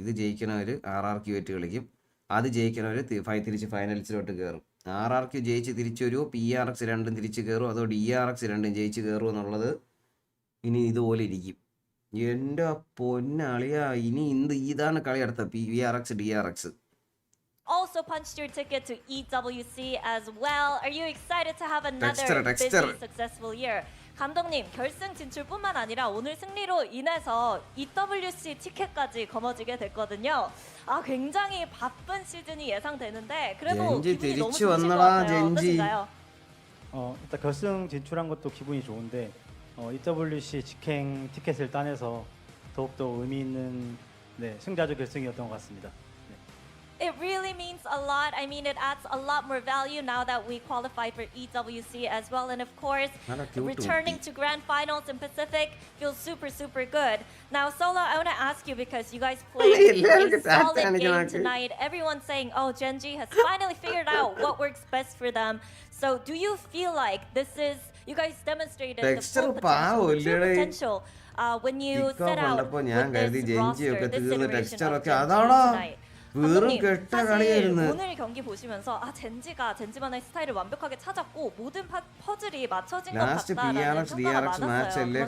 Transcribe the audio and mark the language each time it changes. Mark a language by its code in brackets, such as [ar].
[ml] ഇത് ജയിക്കുന്നവർ RRQ ആയിട്ട് കളിക്കും. അത് ജയിക്കുന്നവർ തിരിച്ച് ഫൈനൽസിലോട്ട് കയറും. RRQ ജയിച്ച് തിരിച്ചു വരുമോ, PRX 2 തിരിച്ച് കയറുമോ, അതോ DRX 2 ജയിച്ച് കയറുമോ എന്നുള്ളത് ഇനി ഇതുപോലെ ഇരിക്കും. എൻ്റെ പൊന്നാളിയാ, ഇനി ഇതാണ് കളി അടുത്ത PRX DRX. [en] Also punched your ticket to EWC as well. Are you excited to have another Dexter. busy, successful year? [ko] 감독님, 결승 진출뿐만 아니라 오늘 승리로 인해서 EWC 티켓까지 거머쥐게 됐거든요. 굉장히 바쁜 시즌이 예상되는데 그래도 기분이 너무 좋으신 것 같아요. 어떠신가요? 일단 결승 진출한 것도 기분이 좋은데 EWC 직행 티켓을 따내서 더욱더 의미 있는 승자조 결승이었던 것 같습니다. [en] It really means a lot. I mean, it adds a lot more value now that we qualified for EWC as well. And of course, returning to grand finals in Pacific feels super, super good. Now, Solo, I want to ask you because you guys played a solid game tonight. Everyone's saying, oh, Gen G has finally figured out what works best for them. So do you feel like this is, you guys demonstrated the full potential when you set out with this roster, this iteration of Gen G tonight? [ko] 감독님, 사실 오늘 경기 보시면서 젠지만의 스타일을 완벽하게 찾았고 모든 퍼즐이 맞춰진 것 같다라는 평가가 많았어요.